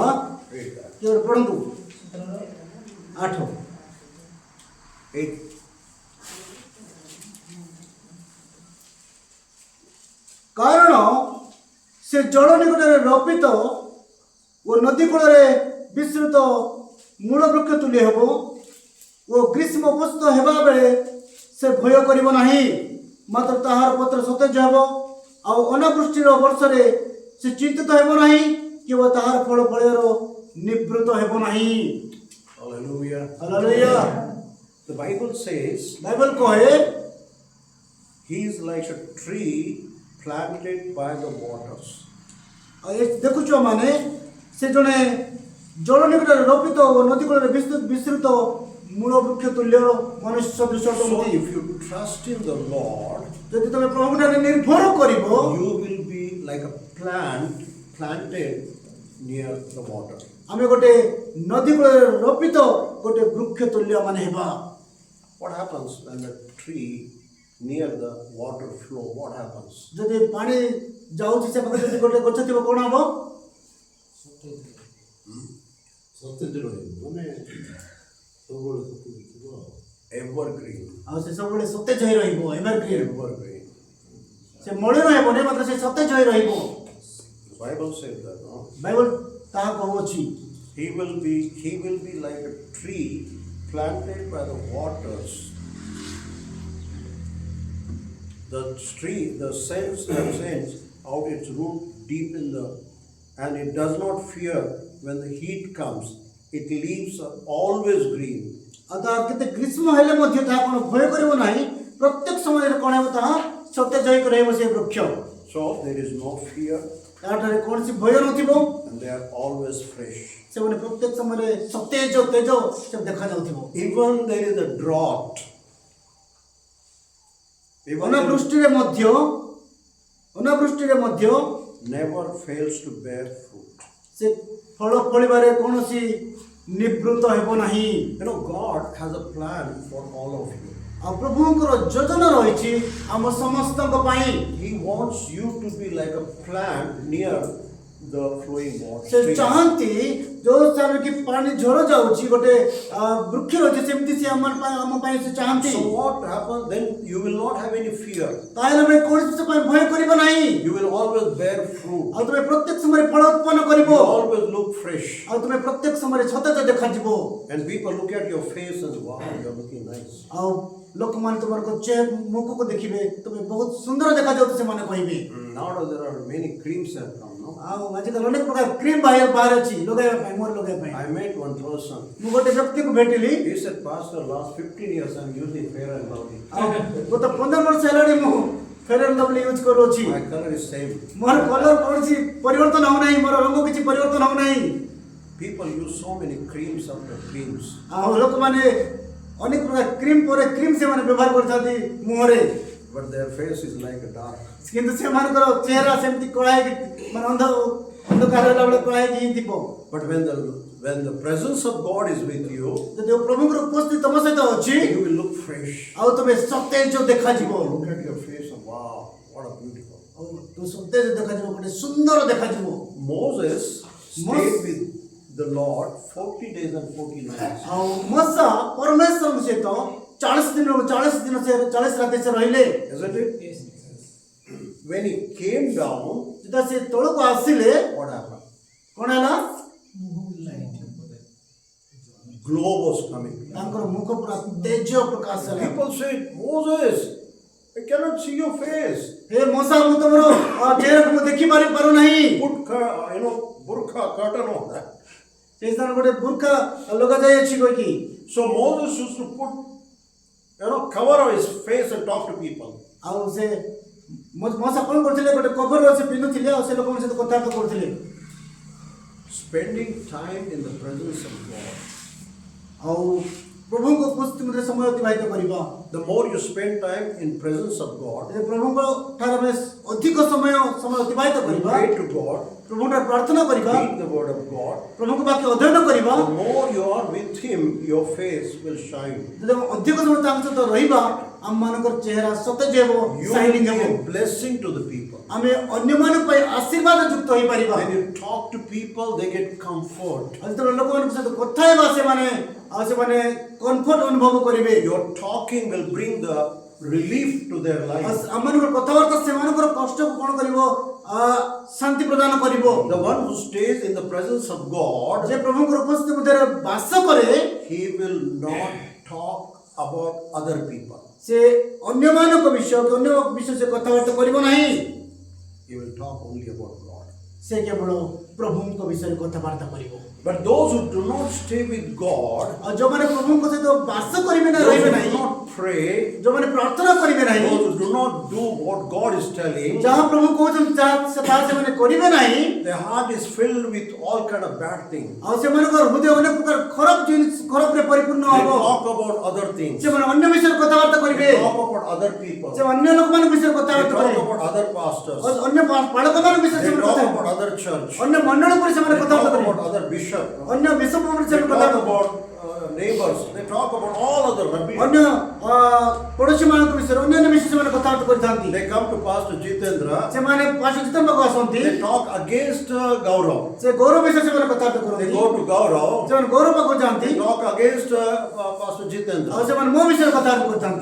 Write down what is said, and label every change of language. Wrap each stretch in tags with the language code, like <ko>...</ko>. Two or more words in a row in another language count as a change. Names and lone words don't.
<en>Read that.</en> <or>କିଏ ପଢ଼ନ୍ତୁ 8। 8. କାରଣ ସେ ଜଳ ନିକଟରେ ରୋପିତ ଓ ନଦୀ କୂଳରେ ବିସ୍ତୃତ ମୂଳ ବୃକ୍ଷ ତୁଲ୍ୟ ହେବ ଓ ଗ୍ରୀଷ୍ମ ଉପସ୍ଥିତ ହେବା ବେଳେ ସେ ଭୟ କରିବ ନାହିଁ, ମାତ୍ର ତାହାର ପତ୍ର ସତେଜ ହେବ ଆଉ ଅନାବୃଷ୍ଟିର ବର୍ଷରେ ସେ ଚିନ୍ତିତ ହେବ ନାହିଁ କିମ୍ବା ତାହାର ଫଳ ଫଳିବାର ନିବୃତ ହେବ ନାହିଁ।</or> <en>Hallelujah.</en> <or>ହାଲେଲୁୟା।</or> <en>The Bible says</en> <or>ବାଇବଲ କହେ</or> <en>he is like a tree planted by the waters.</en> <or>ଆଉ ଏ ଦେଖୁଛ ମାନେ ସେ ଜଣେ ଜଳ ନିକଟରେ ରୋପିତ ଓ ନଦୀ କୂଳରେ ବିସ୍ତୃତ ମୂଳ ବୃକ୍ଷ ତୁଲ୍ୟ ମନୁଷ୍ୟ ସଦୃଶ</or> <en>So</en> <or>ଅଟନ୍ତି।</or> <en>if you trust in the Lord,</en> <or>ଯଦି ତମେ ପ୍ରଭୁଠାରେ ନିର୍ଭର କରିବ</or> <en>you will be like a plant planted near the water.</en> <or>ଆମେ ଗୋଟେ ନଦୀ କୂଳରେ ରୋପିତ ଗୋଟେ ବୃକ୍ଷ ତୁଲ୍ୟ ମାନେ ହେବା।</or> <en>What happens when the tree near the water flow? What happens?</en> <or>ଯଦି ପାଣି ଯାଉଛି ସେ ପାଖରେ ଯଦି ଗୋଟେ ଗଛ ଥିବ କ'ଣ ହବ? ସତେଜ ରହିବ ମାନେ ସବୁବେଳେ ସତେଜ ଥିବ ଆଉ।</or> <en>Evergreen.</en> <or>ଆଉ ସେ ସବୁବେଳେ ସତେଜ ହୋଇ ରହିବ, ଏଭରଗ୍ରୀନ।</or> <en>Evergreen.</en> <or>ସେ ମଳି ରହିବନି, ମାତ୍ର ସେ ସତେଜ ହୋଇ ରହିବ।</or> <en>The Bible says that, no?</en> <or>ବାଇବଲ ତାହା କହୁଅଛି।</or> <en>He will be like a tree planted by the waters. The sense that sends out its root deep in and it does not fear when the heat comes. Its leaves are always green.</en> <or>ଆଉ ତାହା କେତେ ଗ୍ରୀଷ୍ମ ହେଲେ ମଧ୍ୟ ତାହା କ'ଣ ଭୟ କରିବ ନାହିଁ, ପ୍ରତ୍ୟେକ ସମୟରେ କ'ଣ ହେବ ତାହା ସତେଜ ହୋଇକି ରହିବ ସେ ବୃକ୍ଷ।</or> <en>So there is no fear</en> <or>ତାଠାରେ କୌଣସି ଭୟ ନଥିବ,</or> <en>and they are always fresh.</en> <or>ସେମାନେ ପ୍ରତ୍ୟେକ ସମୟରେ ସତେଜ ତେଜ ସେ ଦେଖାଯାଉଥିବ।</or> <en>Even there is a drought.</en> <or>ଅନାବୃଷ୍ଟିରେ ମଧ୍ୟ</or> <en>never fails to bear fruit.</en> <or>ସେ ଫଳ ଫଳିବାରେ କୌଣସି ନିବୃତ ହେବ ନାହିଁ।</or> <en>You know, God has a plan for all of you.</en> <or>ଆଉ ପ୍ରଭୁଙ୍କର ଯୋଜନା ରହିଛି ଆମ ସମସ୍ତଙ୍କ ପାଇଁ।</or> <en>He wants you to be like a plant near the flowing water.</en> <or>ସେ ଚାହାନ୍ତି ଯୋଉ ସ୍ଥାନରେ କି ପାଣି ଝର ଯାଉଛି ଗୋଟେ ବୃକ୍ଷ ରହିଛି ସେମିତି ସେ ଆମ ପାଇଁ ସେ ଚାହାନ୍ତି।</or> <en>So what happens then? You will not have any fear.</en> <or>ତାହେଲେ ଆମେ କୌଣସି ପାଇଁ ଭୟ କରିବ ନାହିଁ।</or> <en>You will always bear fruit.</en> <or>ଆଉ ତୁମେ ପ୍ରତ୍ୟେକ ସମୟରେ ଫଳ ଉତ୍ପନ୍ନ କରିବ।</or> <en>You always look fresh.</en> <or>ଆଉ ତୁମେ ପ୍ରତ୍ୟେକ ସମୟରେ ସତେଜ ଦେଖାଯିବ।</or> <en>And people look at your face and wow, you're looking nice.</en> <or>ଆଉ ଲୋକମାନେ ତୁମର ମୁଖକୁ ଦେଖିବେ, ତୁମେ ବହୁତ ସୁନ୍ଦର ଦେଖାଯାଉଛ ସେମାନେ କହିବେ।</or> <en>Nowadays there are many creams that come, no?</en> <or>ଆଉ ଆଜିକାଲି ଅନେକ ପ୍ରକାର କ୍ରିମ୍ ବାହାରେ ଅଛି ଲଗାଇବା ପାଇଁ, ମୁହଁରେ ଲଗାଇବା ପାଇଁ।</or> <en>I met one person.</en> <or>ମୁଁ ଗୋଟେ ବ୍ୟକ୍ତିକୁ ଭେଟିଲି।</or> <en>He said, Pastor, last 15 years I'm using Fair and Lovely.</en> <or>ଆଉ ଗତ 15 ବର୍ଷ ହେଲାଣି ମୁଁ ଫେୟାର ଆଣ୍ଡ ଲଭଲି ୟୁଜ୍ କରୁଅଛି।</or> <en>My color is same.</en> <or>ମୋର କଲର କୌଣସି ପରିବର୍ତ୍ତନ ହେଉନାହିଁ, ମୋର ରଙ୍ଗ କିଛି ପରିବର୍ତ୍ତନ ହେଉନାହିଁ।</or> <en>People use so many creams after creams.</en> <or>ଆଉ ଲୋକମାନେ ଅନେକ ପ୍ରକାର କ୍ରିମ୍ ପରେ କ୍ରିମ୍ ସେମାନେ ବ୍ୟବହାର କରିଥାନ୍ତି ମୁହଁରେ,</or> <en>But their face is like a dark.</en> <or>କିନ୍ତୁ ସେମାନଙ୍କର ଚେହେରା ସେମିତି କଳା ହେଇକି ମାନେ ଅନ୍ଧକାର ହେଲା ବେଳେ କଳା ହେଇକି ହିଁ ଥିବ।</or> <en>But when the presence of God is with you,</en> <or>ଯଦି ପ୍ରଭୁଙ୍କର ଉପସ୍ଥିତି ତମ ସହିତ ଅଛି</or> <en>you will look fresh.</en> <or>ଆଉ ତୁମେ ସତେଜ ଦେଖାଯିବ।</or> <en>Look at your face and wow, what a beautiful.</en> <or>ଆଉ ତୁ ସତେଜ ଦେଖାଯିବ, ଗୋଟେ ସୁନ୍ଦର ଦେଖାଯିବ।</or> <en>Moses stayed with the Lord 40 days and 40 nights.</en> <or>ଆଉ ମୋଶା ପରମେଶ୍ୱରଙ୍କ ସହିତ 40 ଦିନ ସେ 40 ରାତି ସେ ରହିଲେ।</or> <en>Isn't it? When he came down,</en> <or>ଯେତେବେଳେ ସେ ତଳକୁ ଆସିଲେ</or> <en>what happened?</en> <or>କ'ଣ ହେଲା?</or> <en>Glow was coming.</en> <or>ତାଙ୍କର ମୁଖ ପୁରା ତେଜ ପ୍ରକାଶ ହେଲା।</or> <en>People said, Moses, I cannot see your face.</en> <or>ହେ ମୋଶା, ମୁଁ ତମର ଚେହେରାକୁ ମୁଁ ଦେଖି ପାରୁନାହିଁ।</or> <en>Put, burqa, curtain on that.</en> <or>ସେ ସ୍ଥାନ ଗୋଟେ ବୁର୍ଖା ଲଗାଯାଇଅଛି କହିକି।</or> <en>So Moses used to put, cover on his face and talk to people.</en> <or>ଆଉ ସେ ମୋଶା କ'ଣ କରୁଥିଲେ? ଗୋଟେ କଭର ସେ ପିନ୍ଧୁଥିଲେ ଆଉ ସେ ଲୋକଙ୍କ ସହିତ କଥାବାର୍ତ୍ତା କରୁଥିଲେ।</or> <en>Spending time in the presence of God.</en> <or>ଆଉ ପ୍ରଭୁଙ୍କ ଉପସ୍ଥିତି ମଧ୍ୟରେ ସମୟ ଅତିବାହିତ କରିବା</or> <en>The more you spend time in presence of God,</en> <or>ଯଦି ପ୍ରଭୁଙ୍କ ଠାରେ ଆମେ ଅଧିକ ସମୟ ଅତିବାହିତ</or> <en>you</en> <or>କରିବା</or> <en>pray to God,</en> <or>ପ୍ରଭୁଙ୍କ ଠାରେ ପ୍ରାର୍ଥନା କରିବା</or> <en>read the word of God,</en> <or>ପ୍ରଭୁଙ୍କ ବାକ୍ୟ ଅଧ୍ୟୟନ କରିବା</or> <en>the more you are with Him, your face will shine.</en> <or>ଯଦି ଆମେ ଅଧିକ ସମୟ ତାଙ୍କ ସହିତ ରହିବା ଆମମାନଙ୍କର ଚେହେରା ସତେଜ ହେବ</or> <en>You</en> <or>ସାଇନିଂ</or> <en>will</en> <or>ହେବ</or> <en>be a blessing to the people.</en> <or>ଆମେ ଅନ୍ୟମାନଙ୍କ ପାଇଁ ଆଶୀର୍ବାଦ ଯୁକ୍ତ ହୋଇପାରିବା</or> <en>When you talk to people, they get comfort.</en> <or>ଆଉ ଯେତେବେଳେ ଲୋକମାନଙ୍କ ସହିତ କଥା ହେବା ସେମାନେ କମ୍ଫର୍ଟ ଅନୁଭବ କରିବେ</or> <en>Your talking will bring the relief to their</en> <or>ଆଉ</or> <en>life.</en> <or>ଆମମାନଙ୍କର କଥାବାର୍ତ୍ତା ସେମାନଙ୍କର କଷ୍ଟକୁ କ'ଣ କରିବ ଶାନ୍ତି ପ୍ରଦାନ କରିବ</or> <en>The one who stays in the presence of God,</en> <or>ଯେ ପ୍ରଭୁଙ୍କର ଉପସ୍ଥିତି ମଧ୍ୟରେ ବାସ କରେ</or> <en>he will not talk about other people.</en> <or>ସେ ଅନ୍ୟମାନଙ୍କ ବିଷୟ କି ଅନ୍ୟ ବିଷୟ ସେ କଥାବାର୍ତ୍ତା କରିବ ନାହିଁ</or> <en>He will talk only about God.</en> <or>ସେ କେବଳ ପ୍ରଭୁଙ୍କ ବିଷୟରେ କଥାବାର୍ତ୍ତା କରିବ</or> <en>But those who do not stay with God,</en> <or>ଆଉ ଯେଉଁମାନେ ପ୍ରଭୁଙ୍କ ସହିତ ବାସ କରିବେ ନା</or> <en>those</en> <or>ରହିବେ</or> <en>who</en> <or>ନାହିଁ</or> <en>do not pray,</en> <or>ଯେଉଁମାନେ ପ୍ରାର୍ଥନା କରିବେ ନାହିଁ</or> <en>those who do not do what God is telling,</en> <or>ଯାହା ପ୍ରଭୁ କହୁଛନ୍ତି ତାହା ସେମାନେ କରିବେ ନାହିଁ</or> <en>their heart is filled with all kind of bad things.</en> <or>ଆଉ ସେମାନଙ୍କର ହୃଦୟ ଅନେକ ପ୍ରକାର ଖରାପରେ ପରିପୂର୍ଣ୍ଣ</or> <en>They</en> <or>ହବ</or> <en>talk about other things.</en> <or>ସେମାନେ ଅନ୍ୟ ବିଷୟରେ କଥାବାର୍ତ୍ତା କରିବେ</or> <en>They talk about other people.</en> <or>ସେ ଅନ୍ୟ ଲୋକମାନଙ୍କ ବିଷୟରେ</or> <en>They</en> <or>କଥାବାର୍ତ୍ତା</or> <en>talk</en> <or>କରିବେ</or> <en>about other pastors.</en> <or>ଅନ୍ୟ ପାଳକମାନଙ୍କ ବିଷୟରେ</or> <en>They</en> <or>ସେମାନେ</or> <en>talk</en> <or>କଥା</or> <en>about other church.</en> <or>ଅନ୍ୟ ମଣ୍ଡଳ ଉପରେ ସେମାନେ</or> <en>They talk</en> <or>କଥାବାର୍ତ୍ତା କରିବେ</or> <en>about other bishop.</en> <or>ଅନ୍ୟ ବିଷୟ ଉପରେ</or> <en>They</en> <or>ସେମାନେ</or> <en>talk</en> <or>କଥାବାର୍ତ୍ତା</or> <en>about neighbors. They talk about all other rubbish.</en> <or>ଅନ୍ୟ ପଡ଼ୋଶୀମାନଙ୍କ ବିଷୟରେ ଅନ୍ୟାନ୍ୟ ବିଷୟରେ ସେମାନେ କଥାବାର୍ତ୍ତା କରିଥାନ୍ତି</or> <en>They come to Pastor Jitendra.</en> <or>ସେମାନେ ପାର୍ଶ୍ୱ ପାଖକୁ ଆସନ୍ତି</or> <en>They talk against Gaurav.</en> <or>ସେ ଗୌରବ ବିଷୟରେ ସେମାନେ କଥାବାର୍ତ୍ତା</or> <en>They</en> <or>କରନ୍ତି</or> <en>go to Gaurav.</en> <or>ସେମାନେ ଗୌରବ ପାଖକୁ ଯାଆନ୍ତି</or> <en>They talk against Pastor</en> <or>ଆଉ</or> <en>Jitendra.</en> <or>ସେମାନେ ମୋ ବିଷୟରେ କଥାବାର୍ତ୍ତା କରିଥାନ୍ତି</or>